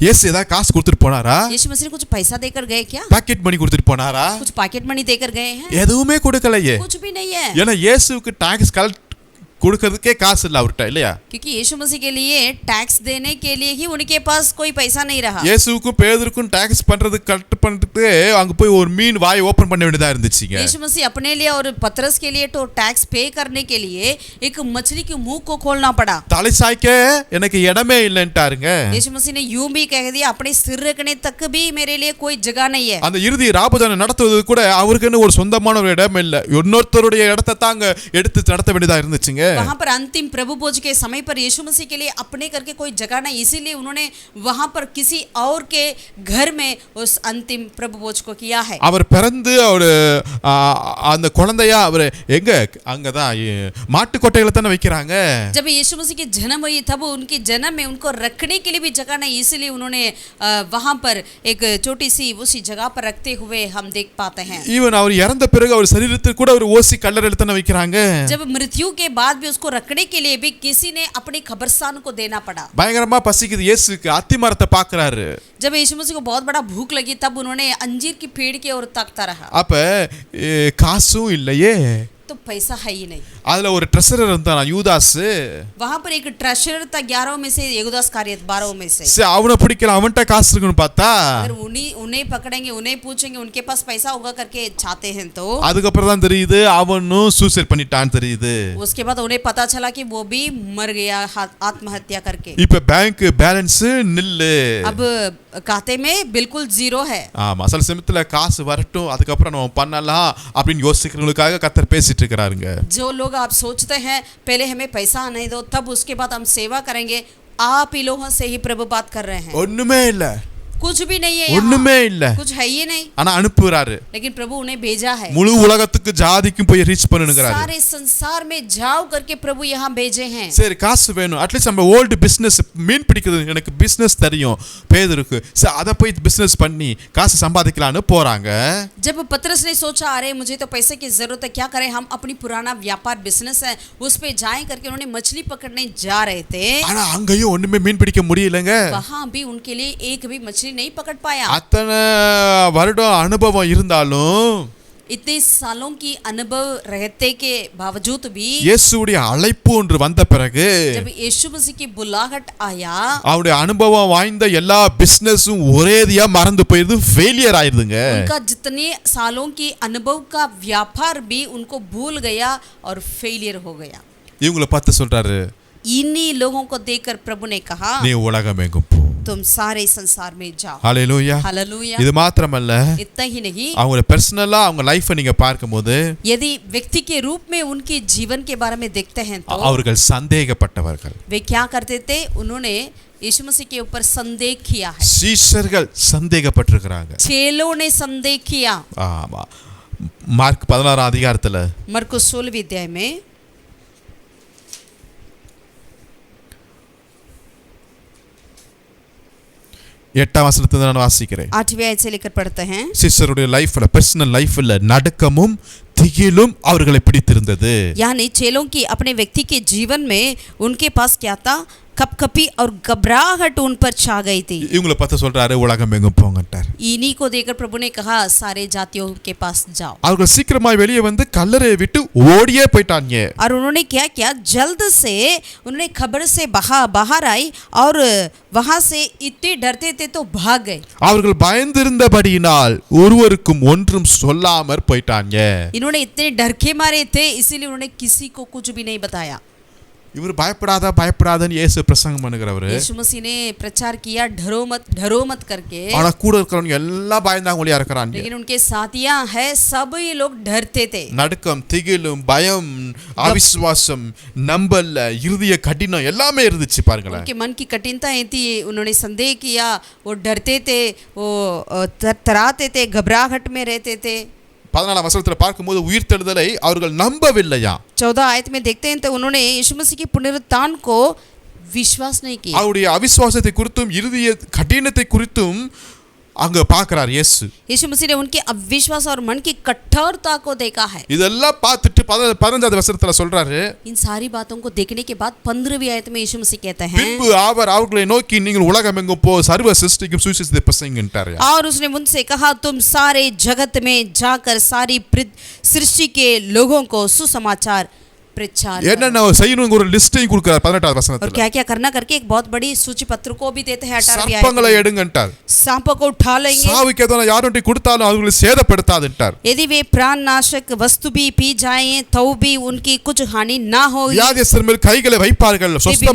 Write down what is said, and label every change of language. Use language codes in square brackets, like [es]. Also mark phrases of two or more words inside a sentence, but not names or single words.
[ta] இயேசு ஏதாவது காசு கொடுத்துட்டு போனாரா? [hi] यीशु मसीह ने कुछ पैसा देकर गए क्या? [en] pocket money [ta] கொடுத்துட்டு போனாரா? [hi] कुछ [en] pocket money [hi] देकर गए हैं? [ta] எதுவுமே கொடுக்கலையே. [hi] कुछ भी नहीं है. [ta] ஏன்னா இயேசுவுக்கு [en] tax collect [ta] கொடுக்கிறதுக்கே காசு இல்லை அவர்கிட்ட இல்லையா? [hi] क्योंकि यीशु मसीह के लिए टैक्स देने के लिए ही उनके पास कोई पैसा नहीं रहा. [ta] இயேசுவுக்கும் பேதுருக்கும் டாக்ஸ் பண்றது கலெக்ட் பண்ணிட்டு அங்க போய் ஒரு மீன் வாய் ஓபன் பண்ண வேண்டியதா இருந்துச்சுங்க. [hi] यीशु मसीह अपने लिए और पतरस के लिए तो टैक्स पे करने के लिए एक मछली के मुंह को खोलना पड़ा. [ta] தலை சாய்க்க எனக்கு இடமே இல்லைன்ட்டாருங்க. [hi] यीशु मसीह ने यूं भी कह दिया अपने सिर रखने तक भी मेरे लिए कोई जगह नहीं है. [ta] அந்த இறுதி ராபதானம் நடத்துவது கூட அவருக்குன்னு ஒரு சொந்தமான ஒரு இடம் இல்ல, இன்னொருத்தருடைய இடத்தை தாங்க எடுத்து நடத்த வேண்டியதா இருந்துச்சுங்க. [hi] वहां पर अंतिम प्रभु भोज के समय पर यीशु मसीह के लिए अपने करके कोई जगह नहीं, इसीलिए उन्होंने वहां पर किसी और के घर में उस अंतिम प्रभु भोज को किया है. [ta] அவர் பிறந்து அவர் அந்த குழந்தையா அவர் எங்க அங்கதான் மாட்டு கொட்டையில தானே வைக்கிறாங்க. [hi] जब यीशु मसीह की जन्म हुई तब उनके जन्म में उनको रखने के लिए भी जगह नहीं, इसीलिए उन्होंने वहां पर एक छोटी सी उसी जगह पर रखते हुए हम देख पाते हैं. [ta] ஈவன் அவர் இறந்த பிறகு அவர் சரீரத்துக்கு கூட ஒரு ஓசி கல்லறையில தானே வைக்கிறாங்க. [hi] जब मृत्यु के बाद भी उसको रखने के लिए भी किसी ने अपने कब्रिस्तान को देना पड़ा. [ta] பயங்கரமா பசிக்குது இயேசுக்கு, அத்தி மரத்தை பார்க்கறாரு. [hi] जब यीशु मसीह को बहुत बड़ा भूख लगी तब उन्होंने अंजीर की पेड़ की ओर ताकता रहा. [ta] அப்ப காசும் இல்லையே, [hi] तो पैसा है ही नहीं. [ta] அதுல ஒரு ட்ரெஷரர் இருந்தானா யூதாஸ். [hi] वहां पर एक ट्रेजरर था 11 में से, यूदास कारियत 12 में से. [ta] சரி அவனை பிடிக்கலாம், அவன்கிட்ட காசு இருக்குன்னு பார்த்தா [hi] अगर उन्हें पकड़ेंगे, उन्हें पूछेंगे, उनके पास पैसा होगा करके चाहते हैं तो [ta] அதுக்கப்புறம் தான் தெரியுது அவனும் சூசைட் பண்ணிட்டான்னு தெரியுது. [hi] उसके बाद उन्हें पता चला कि वो भी मर गया आत्महत्या करके. [ta] இப்ப [en] bank balance nil. [hi] अब खाते में बिल्कुल जीरो है. [ta] ஆமா, சில சமயத்துல காசு வரட்டும் அதுக்கப்புறம் நம்ம பண்ணலாம் அப்படின்னு யோசிக்கிறவங்களுக்காக கர்த்தர் பேசிட்டு இருக்காருங்க. [hi] जो लोग आप सोचते हैं पहले हमें पैसा नहीं दो तब उसके बाद हम सेवा करेंगे, आप ही लोगों से ही प्रभु बात कर रहे हैं. [ta] ஒண்ணுமே இல்ல, [hi] कुछ भी नहीं है यहाँ, [ta] ஒண்ணுமே இல்ல. [hi] कुछ है ही नहीं, [ta] ஆனா அனுப்புறாரு. [hi] लेकिन प्रभु उन्हें भेजा है। [ta] முழு உலகத்துக்கு ஜாதிக்கும் போய் ரீச் பண்ணுங்கறாரு. [hi] सारे संसार में जाओ करके प्रभु यहाँ भेजे हैं। [ta] சரி காசு வேணும், அட்லீஸ்ட் நம்ம [en] old business [ta] மீன் பிடிக்கிறது எனக்கு பிசினஸ் தெரியும் பேதுருக்கு, சரி அத போய் பிசினஸ் பண்ணி காசு சம்பாதிக்கலாம்னு போறாங்க. [hi] जब पतरस ने सोचा अरे मुझे तो पैसे की जरूरत है, क्या करें, हम अपनी पुराना व्यापार बिजनेस है उस पे जाएं करके उन्होंने मछली पकड़ने जा रहे थे। [ta] ஆனா அங்கேயும் ஒண்ணுமே மீன் பிடிக்க முடியலங்க. [hi] वहां भी उनके लिए एक भी मछली नहीं पकड़ पाया। [ta] அத்தனை வருடம் அனுபவம் இருந்தாலும் [hi] इतने सालों की अनुभव रहते के बावजूद भी [ta] இயேசுவுடைய அழைப்பு ஒன்று வந்த பிறகு [hi] जब यीशु मसीह की बुलाहट आया, [ta] அவருடைய அனுபவம் வாய்ந்த எல்லா பிசினஸும் ஒரேதியா மறந்து போயிருது, ஃபெயிலியர் ஆயிருதுங்க. [hi] उनका जितने सालों की अनुभव का व्यापार भी उनको भूल गया और फेलियर हो गया। [ta] இவங்களை பார்த்து சொல்றாரு, [hi] इन्हीं लोगों को देखकर प्रभु ने कहा [ta] நீ உலகம் எங்கும் போ. [hi] तुम सारे संसार में जाओ। [ta] ஹல்லேலூயா. [hi] हालेलुया। [ta] இது மாத்திரமல்ல, [hi] इतना ही नहीं, [ta] அவங்க பர்சனலா அவங்க லைஃபை நீங்க பார்க்கும்போது [hi] यदि व्यक्ति के रूप में उनके जीवन के बारे में देखते हैं तो [ta] அவர்கள் சந்தேகப்பட்டவர்கள். [hi] वे क्या करते थे, उन्होंने यीशु मसीह के ऊपर संदेह किया है। [ta] சீஷர்கள் சந்தேகப்பட்டிருக்கிறாங்க. [hi] चेलों ने संदेह किया। [ta] ஆமா. மார்க் 16 அதிகாரத்துல [hi] मरकुस 16 अध्याय में [ta] 8 வசனத்தை நான் வாசிக்கிறேன். [hi] 8वें आयत से लेकर पढ़ते हैं। [ta] சீஷருடைய லைஃப்ல [en] personal life [ta] நடுக்கமும் திகிலும் அவர்களை பிடித்திருந்தது. [hi] यानी चेलों की अपने व्यक्ति के जीवन में उनके पास क्या था, कपकपी और घबराहट उन पर छा गई थी। [ta] இவங்களை பார்த்து சொல்றாரு உலகம் எங்கும் போங்கட்டார். [hi] इन्हीं को देखकर प्रभु ने कहा सारे जातियों के पास जाओ। [ta] அவர்கள் சீக்கிரமாய் வெளியே வந்து கல்லறையை விட்டு ஓடியே போயிட்டாங்க. [hi] और उन्होंने क्या किया, जल्द से उन्होंने खबर से बाहर आई और वहां से इतने डरते थे तो भाग गए। [ta] அவர்கள் பயந்திருந்தபடியினால் ஒருவருக்கும் ஒன்றும் சொல்லாமற் போயிட்டாங்க. [hi] इन्होंने इतने डर के मारे थे इसीलिए उन्होंने किसी को कुछ भी नहीं बताया। [ta] இவர் பயப்படாதன்னு இயேசு பிரசங்கம் பண்ணுகிறவரு. [hi] यीशु मसीह ने प्रचार किया डरो मत करके, [ta] ஆனா கூட இருக்கிறவங்க எல்லாம் பயந்தாங்கொழியா இருக்கிறாங்க. [hi] लेकिन उनके साथियां है सब ये लोग डरते थे। [ta] நடுக்கம், திகிலும், பயம், அவிசுவாசம், நம்பல்ல, இருதய கடினம் எல்லாமே இருந்துச்சு பாருங்களேன். [hi] उनके मन की कठिनताएं थी, उन्होंने संदेह किया, वो डरते थे, वो तराते थे, घबराहट में रहते थे। [ta] 14 வசனத்துல பார்க்கும்போது உயிர்த்தெழுதலை அவர்கள் நம்பவில்லையா. [hi] 14 आयत में देखते हैं तो उन्होंने यीशु मसीह की पुनरुत्थान को विश्वास नहीं किया। [ta] அவருடைய அவிசுவாசத்தை குறித்தும் இருதய கடினத்தை குறித்தும் அங்க பார்க்கறார் இயேசு. [hi] यीशु मसीह ने उनके अविश्वास और मन की कठोरता को देखा है। [ta] இதெல்லாம் பார்த்துட்டு 15வது வசனத்துல சொல்றாரு, [hi] इन सारी बातों को देखने के बाद 15वीं आयत में यीशु मसीह कहते हैं, [ta] பின்பு அவர் அவர்களை நோக்கி நீங்கள் உலகம் எங்கும் போ சர்வ சிருஷ்டிக்கும் சுவிசேஷத்தை பிரசங்கிட்டார். [hi] और उसने उनसे कहा तुम सारे जगत में जाकर सारी सृष्टि के लोगों को सुसमाचार प्रचार [ta] என்னென்ன செய்யணும்ங்க ஒரு லிஸ்டையும் கொடுக்கிறார் 18வது [hi] और [ta] வசனத்துல. [hi] क्या क्या करना करके एक बहुत बड़ी सूची पत्र को भी देते हैं। 18वीं आयत [ta] சர்ப்பங்களை [hi] में [ta] எடுங்கன்றார். [hi] सांपों को उठा लेंगे, [ta] சாவுக்கு எதனா யாரோட்டி கொடுத்தாலும் அவங்களை சேதப்படுத்தாதுன்றார். [hi] यदि वे प्राण नाशक वस्तु भी पी जाएं तो भी उनकी कुछ हानि ना हो। [ta] வியாதியஸ்தர் மேல் கைகளை வைப்பார்கள் [hi] बीमारों पर